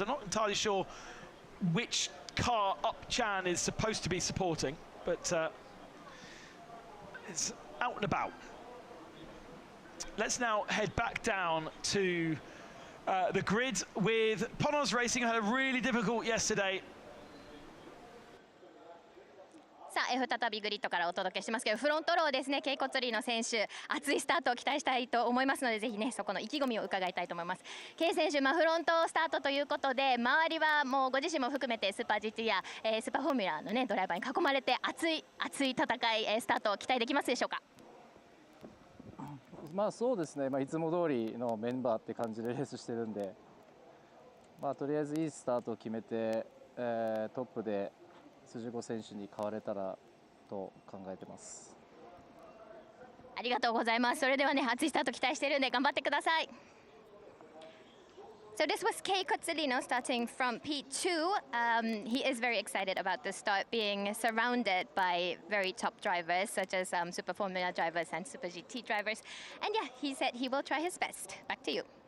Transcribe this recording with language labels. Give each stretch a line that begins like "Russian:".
English: I'm not entirely sure which car Upchan is supposed to be supporting, but it's out and about. Let's now head back down to the grid with Ponos Racing, who had a really difficult yesterday.
Japanese: さあ、再びグリッドからお届けしますけど、フロントローですね、ケイコツリーの選手、熱いスタートを期待したいと思いますので、ぜひね、そこの意気込みを伺いたいと思います。ケイ選手、フロントスタートということで、周りはもうご自身も含めてスーパー GT や、スーパーフォーミュラーのね、ドライバーに囲まれて、熱い戦い、スタートを期待できますでしょうか。まあそうですね、いつも通りのメンバーって感じでレースしてるんで、とりあえずいいスタートを決めて、トップで辻子選手に変われたらと考えてます。ありがとうございます。それではね、熱いスタート期待しているんで頑張ってください。
English: So this was Kei Kotsulino starting from P2. He is very excited about the start, being surrounded by very top drivers such as Super Formula drivers and Super GT drivers. And yeah, he said he will try his best. Back to you.